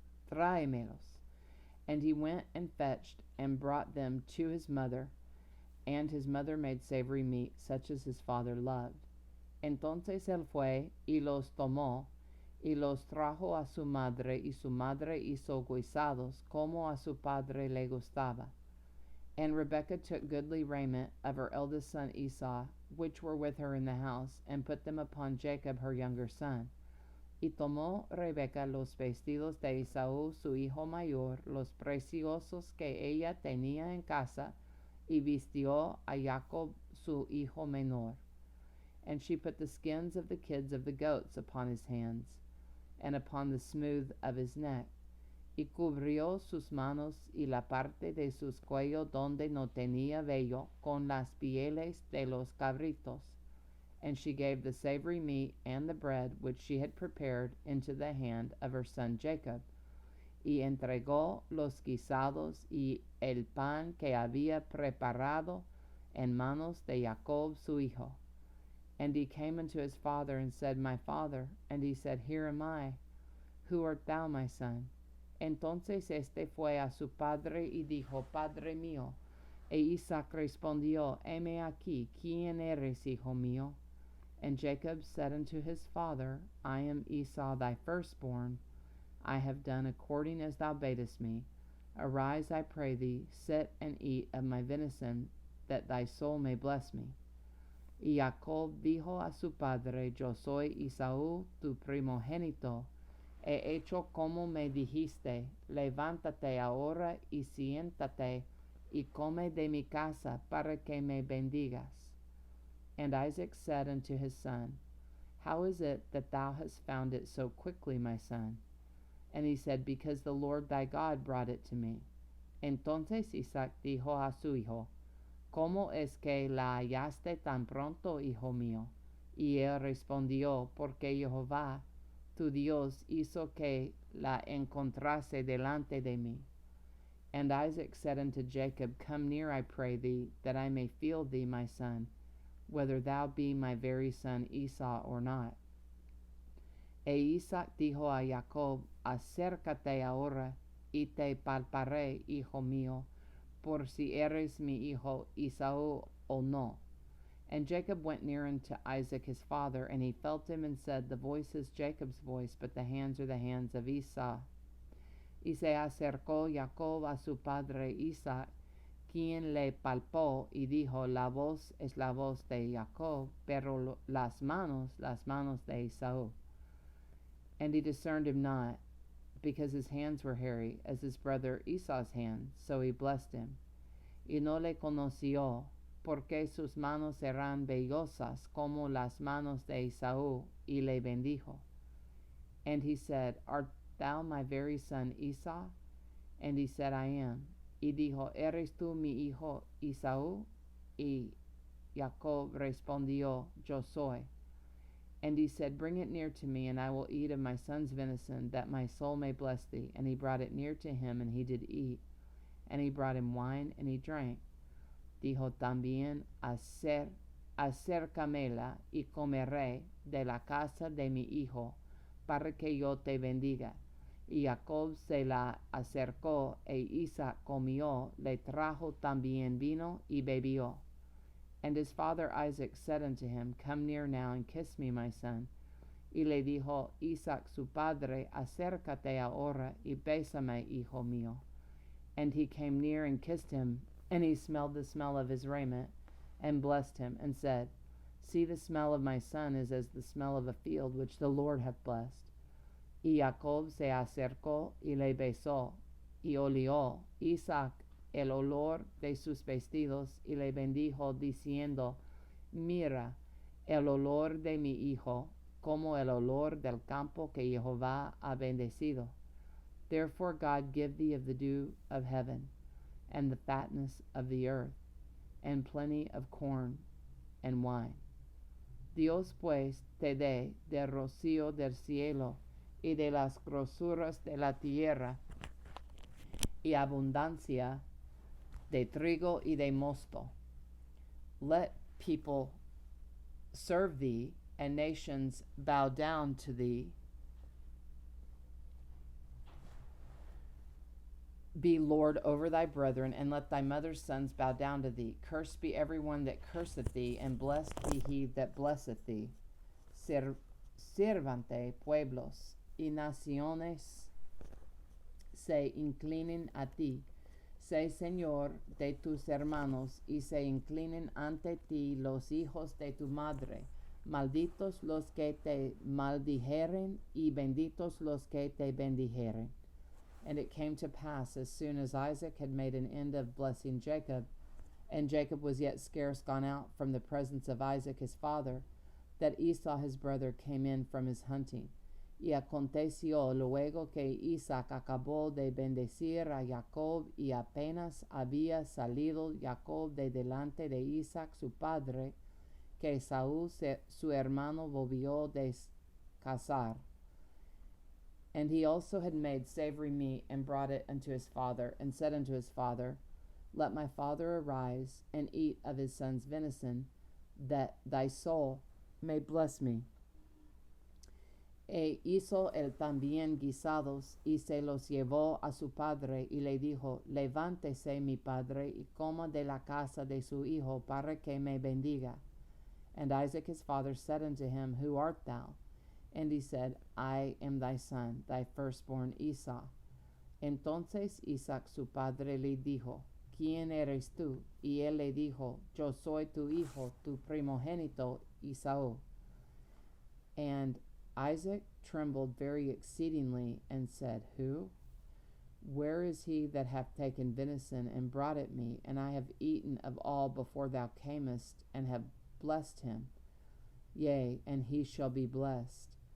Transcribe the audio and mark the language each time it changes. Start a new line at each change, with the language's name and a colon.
English: And he went and fetched, and brought them to his mother, and his mother made savory meat, such as his father loved.
Spanish: Entonces él fue, y los tomó, y los trajo a su madre, y su madre hizo guisados, como a su padre le gustaba.
English: And Rebekah took goodly raiment of her eldest son Esau, which were with her in the house, and put them upon Jacob her younger son.
Spanish: Y tomó Rebeca los vestidos de Esaú su hijo mayor, los preciosos que ella tenía en casa, y vistió a Jacob su hijo menor.
English: And she put the skins of the kids of the goats upon his hands, and upon the smooth of his neck,
Spanish: y cubrió sus manos y la parte de sus cuellos donde no tenía vello, con las pieles de los cabritos.
English: And she gave the savory meat and the bread which she had prepared into the hand of her son Jacob,
Spanish: y entregó los guisados y el pan que había preparado en manos de Jacob su hijo.
English: And he came unto his father, and said, My father. And he said, Here am I. Who art thou, my son?
Spanish: Entonces este fue a su padre y dijo, Padre mío. E Isaac respondió, Heme aquí, ¿quién eres, hijo mío?
English: And Jacob said unto his father, I am Esau thy firstborn. I have done according as thou badest me. Arise, I pray thee, sit and eat of my venison, that thy soul may bless me.
Spanish: Y Jacob dijo a su padre, Yo soy Esaú, tu primogénito. He hecho como me dijiste. Levántate ahora y siéntate, y come de mi casa, para que me bendigas.
English: And Isaac said unto his son, How is it that thou hast found it so quickly, my son? And he said, Because the Lord thy God brought it to me.
Spanish: Entonces Isaac dijo a su hijo, ¿Cómo es que la hallaste tan pronto, hijo mío? Y él respondió, Porque Jehová, tu Dios, hizo que la encontrase delante de mí.
English: And Isaac said unto Jacob, Come near, I pray thee, that I may feel thee, my son, whether thou be my very son Esau or not.
Spanish: E Isaac dijo a Jacob, Acércate ahora, y te palparé, hijo mío, por si eres mi hijo Esaú o no.
English: And Jacob went near unto Isaac his father, and he felt him and said, The voice is Jacob's voice, but the hands are the hands of Esau.
Spanish: Y se acercó Jacob a su padre Isaac, quien le palpó y dijo, La voz es la voz de Jacob, pero las manos de Esaú.
English: And he discerned him not, because his hands were hairy, as his brother Esau's hands, so he blessed him.
Spanish: Y no le conoció, porque sus manos eran vellosas como las manos de Esaú, y le bendijo.
English: And he said, Art thou my very son Esau? And he said, I am.
Spanish: Y dijo, ¿Eres tú mi hijo Esaú? Y Jacob respondió, Yo soy.
English: And he said, Bring it near to me, and I will eat of my son's venison, that my soul may bless thee. And he brought it near to him, and he did eat. And he brought him wine, and he drank.
Spanish: Dijo también, acércamela y comeré de la casa de mi hijo, para que yo te bendiga. Y Jacob se la acercó, e Isaac comió, le trajo también vino y bebió.
English: And his father Isaac said unto him, Come near now and kiss me, my son.
Spanish: Y le dijo Isaac su padre, Acércate ahora y bésame, hijo mío.
English: And he came near and kissed him, and he smelled the smell of his raiment, and blessed him, and said, See, the smell of my son is as the smell of a field which the Lord hath blessed.
Spanish: Y Jacob se acercó y le besó, y olió Isaac el olor de sus vestidos, y le bendijo, diciendo, Mira, el olor de mi hijo, como el olor del campo que Jehová ha bendecido.
English: Therefore God give thee of the dew of heaven, and the fatness of the earth, and plenty of corn and wine.
Spanish: Dios pues te dé del rocío del cielo, y de las grosuras de la tierra, y abundancia de trigo y de mosto.
English: Let people serve thee, and nations bow down to thee. Be Lord over thy brethren, and let thy mother's sons bow down to thee. Cursed be every one that curseth thee, and blessed be he that blesseth thee.
Spanish: Sirvante pueblos y naciones se inclinen a ti. Sé Señor de tus hermanos, y se inclinen ante ti los hijos de tu madre. Malditos los que te maldijeren, y benditos los que te bendijeren.
English: And it came to pass, as soon as Isaac had made an end of blessing Jacob, and Jacob was yet scarce gone out from the presence of Isaac his father, that Esau his brother came in from his hunting.
Spanish: Y aconteció luego que Isaac acabó de bendecir a Jacob, y apenas había salido Jacob de delante de Isaac su padre, que Saúl su hermano volvió de cazar.
English: And he also had made savory meat, and brought it unto his father, and said unto his father, Let my father arise, and eat of his son's venison, that thy soul may bless me.
Spanish: E hizo él también guisados, y se los llevó a su padre, y le dijo, Levántese mi padre, y coma de la casa de su hijo, para que me bendiga.
English: And Isaac his father said unto him, Who art thou? And he said, I am thy son, thy firstborn Esau.
Spanish: Entonces Isaac su padre le dijo, ¿Quién eres tú? Y él le dijo, Yo soy tu hijo, tu primogénito Esaú.
English: And Isaac trembled very exceedingly, and said, Who? Where is he that hath taken venison, and brought it me? And I have eaten of all before thou camest, and have blessed him. Yea, and he shall be blessed.